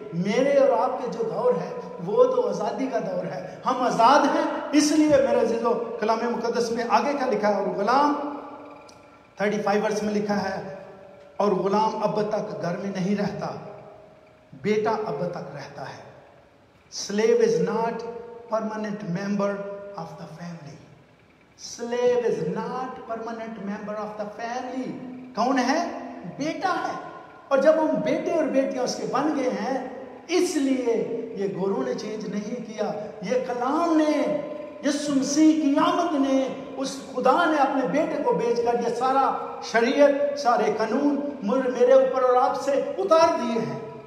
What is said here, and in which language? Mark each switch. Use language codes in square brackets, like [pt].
[ur] میرے اور آپ کے جو دور ہے وہ تو آزادی کا دور ہے, ہم آزاد ہیں. اس لیے میرے عزیزو کلام مقدس میں آگے کا لکھا ہے, اور غلام 35 ورس میں لکھا ہے, اور غلام اب تک گھر میں نہیں رہتا, بیٹا اب تک رہتا ہے. [en] Slave is not permanent member of the family. Slave is not permanent member of the family. [ur] کون ہے؟ بیٹا ہے. اور جب ہم بیٹے اور بیٹیاں اس کے بن گئے ہیں, اس لیے یہ گوروں نے چینج نہیں کیا, یہ کلام نے, یسوع مسیح کی آمد نے, اس خدا نے اپنے بیٹے کو بیچ کر یہ سارا شریعت سارے قانون میرے اوپر اور آپ سے اتار دیے ہیں.